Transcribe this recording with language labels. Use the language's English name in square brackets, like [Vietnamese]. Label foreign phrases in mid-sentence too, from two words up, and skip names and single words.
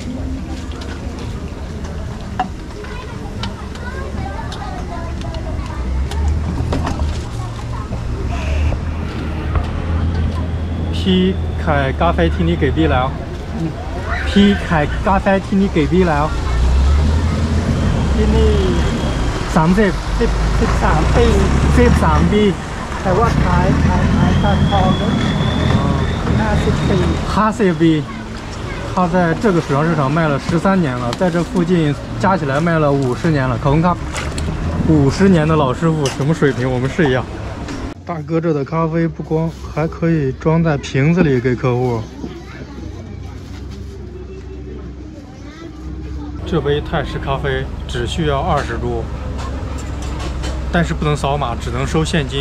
[Thai] พี่ขายกาแฟที่นี่กี่ปีแล้วพี่ขายกาแฟที่นี่กี่ปีแล้ว ที่นี่ 30 13 ปี 13 ปี แต่ว่าขายตาทองนะ50 ปี [Chinese] 50 ปี他在这个水上市场卖了13年了，在这附近加起来卖了50年了。可能他50年的老师傅什么水平？我们试一下。大哥这的咖啡不光还可以装在瓶子里给客户。这杯泰式咖啡只需要20铢，但是不能扫码，只能收现金。